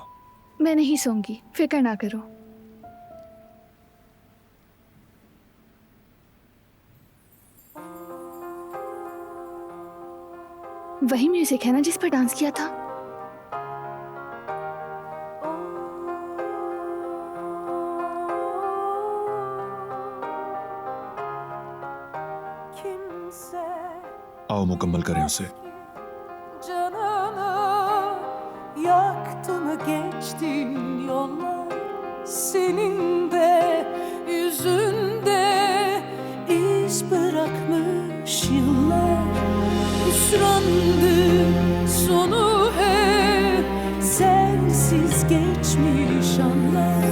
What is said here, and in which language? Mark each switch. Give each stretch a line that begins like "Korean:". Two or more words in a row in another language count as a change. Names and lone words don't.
Hindi: मैं नहीं सोऊंगी, फिक्र ना करो। वही म्यूजिक है ना जिस पर डांस किया था? आओ मुकम्मल करें उसे।
Turkish: Canını yaktı mı geçtin yollar, senin de yüzünde iz bırakmış yıllar. Hüsrandı sonu hep sensiz geçmiş anlar.